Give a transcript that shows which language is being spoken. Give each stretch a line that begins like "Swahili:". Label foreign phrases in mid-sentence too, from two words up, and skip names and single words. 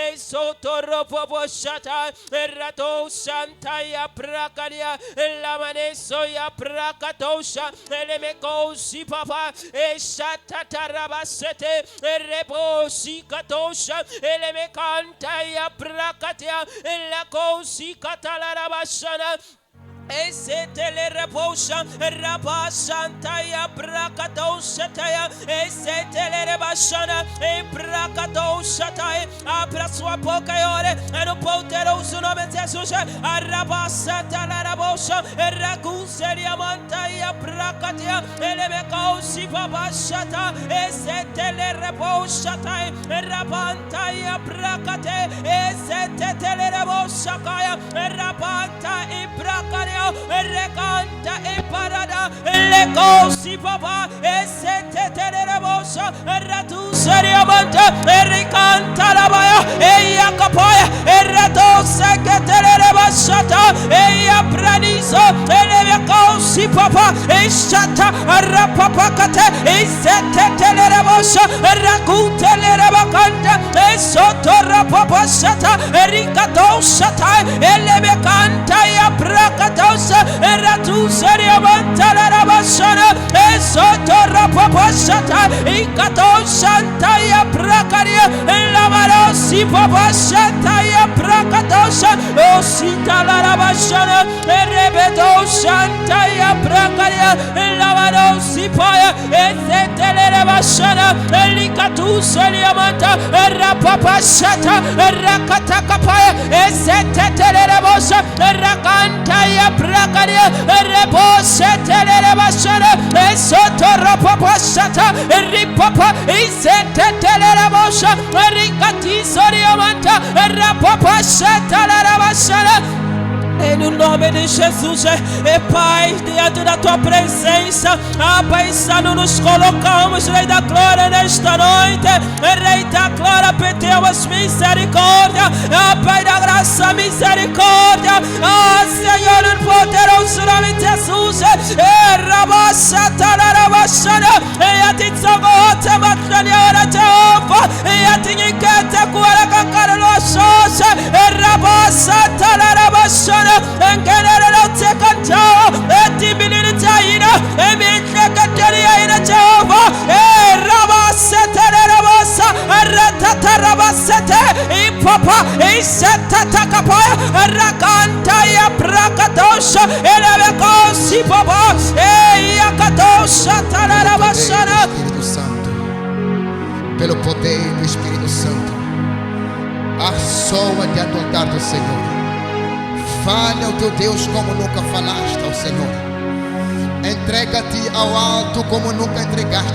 Portuguese: esotoropoboshata eratosanta ya prakadia elamaneso ya prakatosha elemekusi papa esatatarabasete erebosi katosha elemekanta ya prakatia la kosi katalarabashana esetele reposha rabashanta ya prakatosha ya esetele rebashana e prakatosha ya abra sua boca e ore no poderoso nome de Jesus arabasata la rabosha raguseria manta ya prakatia elemekausi babashata esetele reposha rabanta ya prakate esetele rebosha ya rabanta e prakatia recanta e parada le cosi papa e sette tenerebosha ratu seriamanta e recanta la baya e yakapaya e rato seke tenerebashata e yapraniso e le cosi papa e shata rapapakate e sette tenerebosha rakute le rebakanta e sotto rapapashata e ricato shata e le becanta e aprakata era tu seria mantala rabashana e sotto rapapashata e kato shanta ya prakaria e la marosi papashata ya prakatosha o sitala rabashana e rebeto shanta ya prakaria e la marosi paya e setele rabashana e likatu seria manta e rapapashata e rakataka paya e setele rabosha e rakanta ya prakaria rebose telerabashana e sotorapapashata ripapa e sete telerabosha ricati soriamanta rapapashata larabashana. No nome de Jesus, e Pai, diante da tua presença, Pai Santo, nos colocamos, Rei da Glória, nesta noite, Rei da Glória, pedimos misericórdia, Pai da graça, misericórdia, Senhor, no poderoso nome de Jesus, Rabashata, Rabashana, e a ti tsagote matraniara Jehová, e a ti nikete kuara kakara no xoxa, Rabashata, Rabashana, engenere no te cantao e ti bilini taina e mi cagateria ina Jehovah e rabasete rabasa ratata rabasete e papa e seta takapaya rakanta ya prakatosha e leve cosi papa e yakatosha tarabashana. Espírito Santo, pelo poder do Espírito Santo, assoa diante do altar do Senhor. Fale ao teu Deus como nunca falaste ao Senhor. Entrega-te ao alto como nunca entregaste.